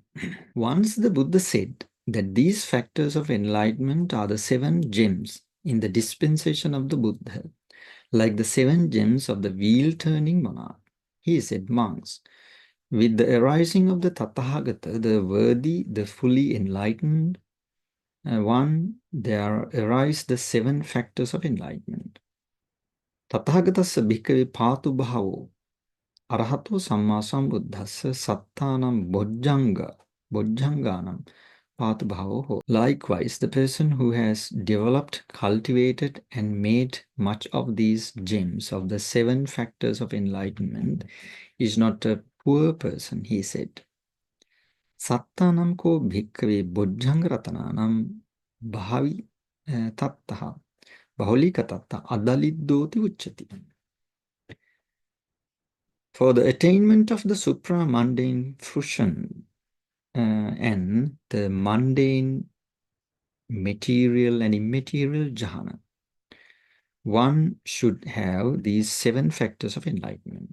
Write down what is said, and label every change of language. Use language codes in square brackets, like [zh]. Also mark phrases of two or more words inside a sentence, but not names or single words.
[en] Once the Buddha said that these factors of enlightenment are the 7 gems in the dispensation of the Buddha, like the 7 gems of the wheel-turning monarch. He said, monks, with the arising of the Tathagata, the worthy, the fully enlightened one, there arise the 7 factors of enlightenment. [pi] Tathagatassa bhikkhave pātu bhavo arahato samma sambuddhassa sattanam bojjhanganam pātu bhavo. [en] Likewise, the person who has developed, cultivated, and made much of these gems of the 7 factors of enlightenment is not a poor person, he said. [pi] Sattanam ko bhikkhave bojjhanga ratananam bhavi tattaha bahulika tatta adaliddoti uchati. [en] For the attainment of the supra-mundane fruition and the mundane material and immaterial jhana, one should have these 7 factors of enlightenment.